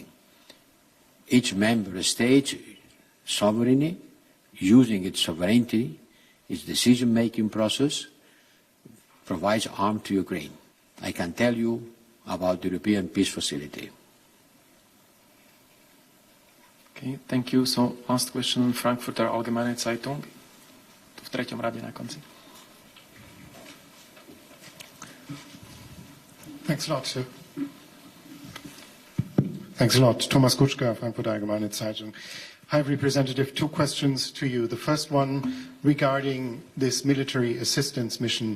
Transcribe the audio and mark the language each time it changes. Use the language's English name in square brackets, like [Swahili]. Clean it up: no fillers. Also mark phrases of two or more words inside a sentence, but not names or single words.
[English] Each member state sovereignty, using its sovereignty, its decision-making process, provides arms to Ukraine. I can tell you about the European Peace Facility. Okay, thank you. So last question, Frankfurter Allgemeine Zeitung. [Slovak] Tu v treťom rade na konci. [English] Thanks a lot, sir. Thanks a lot. Thomas Kutschka, Frankfurter Allgemeine Zeitung. High Representative, 2 questions to you. The first one regarding this military assistance mission.